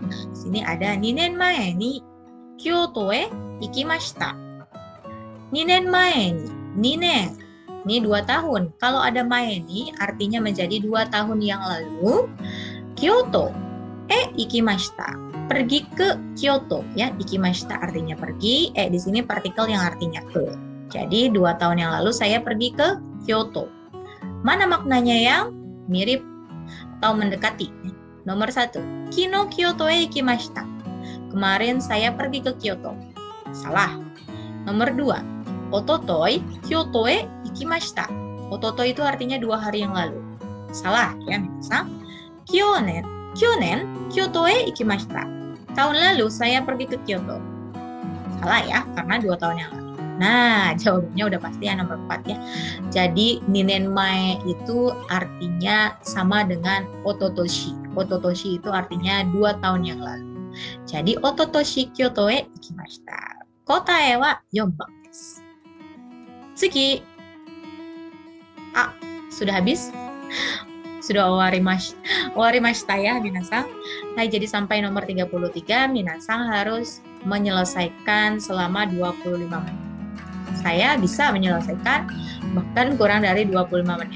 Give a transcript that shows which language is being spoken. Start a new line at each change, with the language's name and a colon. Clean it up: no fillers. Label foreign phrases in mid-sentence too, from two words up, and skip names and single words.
Indonesian: Di sini ada
Japanese: 2年前に京都へ行きました. 2年前に、2年.
Indonesian: Ini 2 tahun. Kalau ada
Japanese: 前に
Indonesian: artinya menjadi 2 tahun yang lalu. Kyoto ikimashita. Pergi ke Kyoto ya. Ikimashita artinya pergi, di sini partikel yang artinya ke. Jadi 2 tahun yang lalu saya pergi ke Kyoto. Mana maknanya yang mirip atau mendekati? Nomor 1,
Japanese: 昨日京都行きました.
Indonesian: Kemarin saya pergi ke Kyoto. Salah.
Japanese: Nomor 2, 一昨日京都行きました.
Indonesian: Ototoi itu artinya 2 hari yang lalu. Salah ya, minasan.
Japanese: 去年京都行きました.
Indonesian: Tahun lalu saya pergi ke Kyoto. Salah ya, karena 2 tahun yang lalu. Nah, jawabannya udah pasti yang nomor 4 ya. Jadi, ninenmae itu artinya sama dengan ototoshi. Ototoshi itu artinya 2 tahun yang lalu. Jadi,
Japanese: 一昨年京都行きました. 答えは4番です。次.
Indonesian: Sudah habis? Sudah owarimashita ya, minasan. Nah, jadi sampai nomor 33, minasan harus menyelesaikan selama 25 menit. Saya bisa menyelesaikan bahkan kurang dari 25 menit.